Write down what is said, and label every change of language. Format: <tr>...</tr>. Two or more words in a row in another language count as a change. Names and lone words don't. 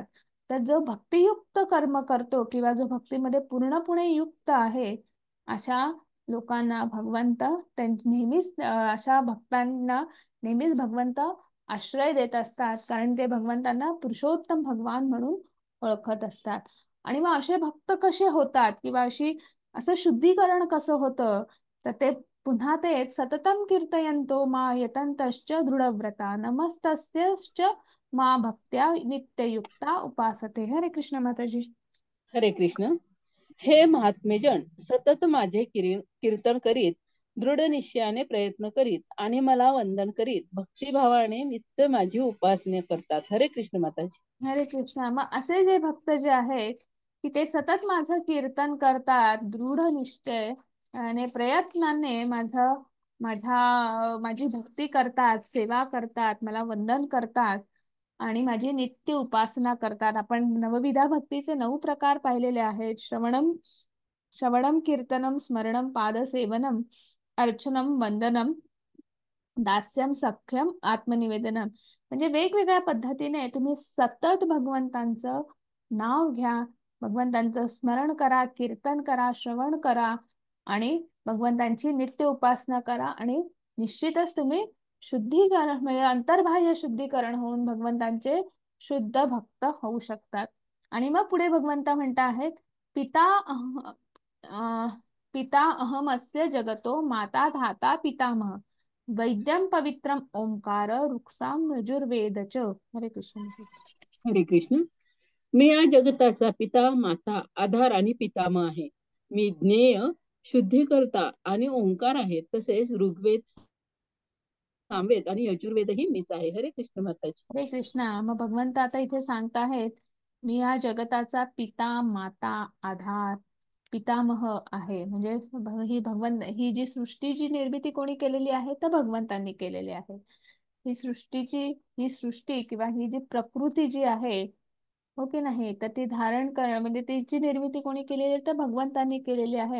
<mr>तर जो भक्तियुक्त कर्म करतो किंवा जो भक्तीमध्ये पूर्णपणे युक्त आहे, अशा लोकांना भगवंत नेहमीच अशा भक्तांना नेहमीच भगवंत आश्रय देत असतात, कारण ते भगवंतांना पुरुषोत्तम भगवान म्हणून ओळखत असतात. आणि मग असे भक्त कसे होतात किंवा असं शुद्धीकरण कसं होतं, तर ते पुन्हा तेच</mr> <sa>सततम कीर्तयन्तो मा यतन्तश्च दृढव्रता नमस्तस्यश्च मा भक्त्या नित्ययुक्ता उपासते.</sa> <mr>हरे कृष्ण माताजी. हरे कृष्ण. हे महात्मेजन सतत माझे कीर्तन करीत, दृढ निश्चयाने प्रयत्न करीत आणि मला वंदन करीत भक्तिभावाने नित्य माझी उपासना करतात. हरे कृष्ण माताजी. हरे कृष्णा. मग असे जे भक्त जे आहेत की ते सतत माझं कीर्तन करतात, दृढ निश्चय आणि प्रयत्नाने माझी भक्ती करतात, सेवा करतात, मला वंदन करतात आणि माझी नित्य उपासना करतात. आपण नवविधा भक्तीचे 9 प्रकार पाहिलेले आहेत.</mr> <sa>श्रवणम कीर्तनम स्मरणम पादसेवनम अर्चनम वंदनम दास्यम सख्यम आत्मनिवेदनम.</sa> <mr>म्हणजे वेगवेगळ्या पद्धतीने तुम्ही सतत भगवंतांचं नाव घ्या, भगवंतांचं स्मरण करा, कीर्तन करा, श्रवण करा आणि भगवंतांची नित्य उपासना करा आणि निश्चितच तुम्ही शुद्धीकरण म्हणजे अंतर्बाह्य शुद्धीकरण होऊन भगवंतांचे शुद्ध भक्त होऊ शकतात. आणि मग पुढे भगवंता म्हणता आहेत,</mr> <sa>पिता अह, पिता अहमस्य जगतो माता धाता पितामह वैद्यम पवित्रम ओंकार रुक्साम यजुर्वेद च.</sa> <mr>हरे कृष्ण. हरे कृष्ण. मी या जगताचा पिता, माता, आधार आणि पितामह आहे. मी ज्ञेय, शुद्धीकर्ता आणि ओंकार आहे. तसेच ऋग्वेद, सामवेद आणि यजुर्वेदही मीच आहे. हरे कृष्ण माताजी. हरे कृष्णा. मग भगवंत आता इथे सांगताहेत, मी या जगताचा पिता, माता, आधार, पितामह आहे. म्हणजे ही जी सृष्टीची निर्मिती कोणी केलेली आहे, तर भगवंतांनी केलेली आहे. ही सृष्टी किंवा ही जी प्रकृती जी आहे, हो की नाही, तर ती धारण कर म्हणजे तिची निर्मिती कोणी केलेली आहे, तर भगवंतांनी केलेली आहे.</mr>